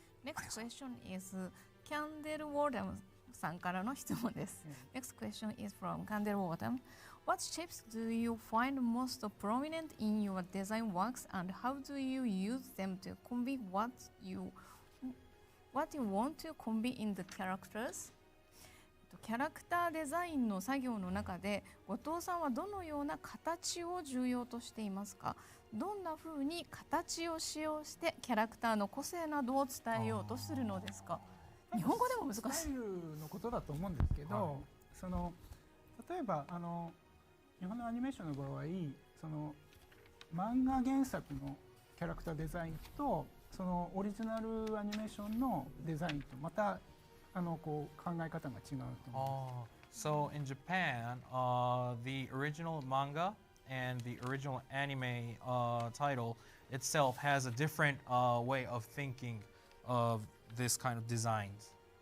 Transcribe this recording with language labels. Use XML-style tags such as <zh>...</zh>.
<en>Next question is Candle Warden</en> <ja>さんからの質問です。</ja> <en>Next question is from Candle Warden. What shapes do you find most prominent in your design works and how do you use them to convey what you want to convey in the characters?</en> <ja>キャラクターデザインの作業の中で後藤さんはどのような形を重要としていますか？どんな風に形を使用してキャラクターの個性などを伝えようとするのですか？日本語でも難しい。スタイルのことだと思うんですけど、その例えば日本のアニメーションの場合、その漫画原作のキャラクターデザインとそのオリジナルアニメーションのデザインとまたこう考え方が違うと思います。</ja> <en>So in Japan, the original manga and the original anime title itself has a different way of thinking of this kind of designs.</en>